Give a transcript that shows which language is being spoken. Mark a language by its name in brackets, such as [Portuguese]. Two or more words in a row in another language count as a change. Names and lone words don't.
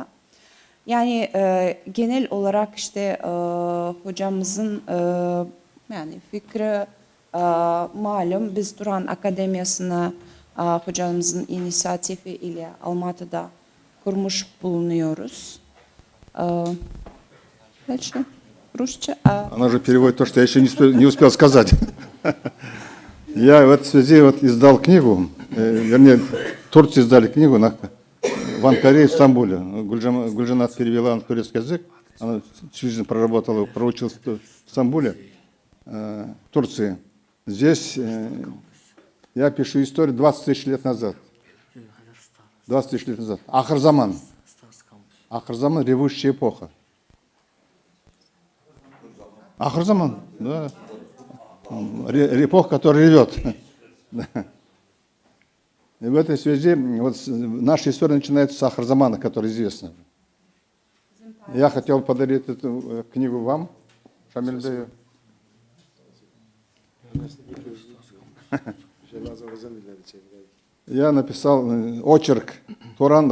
[Turkish] Yani genel olarak işte hocamızın yani fikri malum, biz Turan Akademiyası'nı hocamızın inisiyatifi ile Almatı'da kurmuş bulunuyoruz. [Russian] Дальше. Rusça. Она же переводит то, что я еще не успел сказать. Я в этой связи вот издал книгу, вернее, турцы издали книгу в Анкаре и в Стамбуле. Гульжанат перевела на турецкий язык, она всю жизнь проработала, проучилась в Стамбуле, в Турции. Здесь я пишу историю 20 тысяч лет назад. 20 тысяч лет назад. Ахр-Заман. Ахр-Заман, ревущая эпоха. Ахр-Заман, да. Эпоха, которая ревет. И в этой связи вот наша история начинается с Ахр-Замана, который известна. Я хотел подарить эту книгу вам, Шамиль. Я написал очерк «Туран.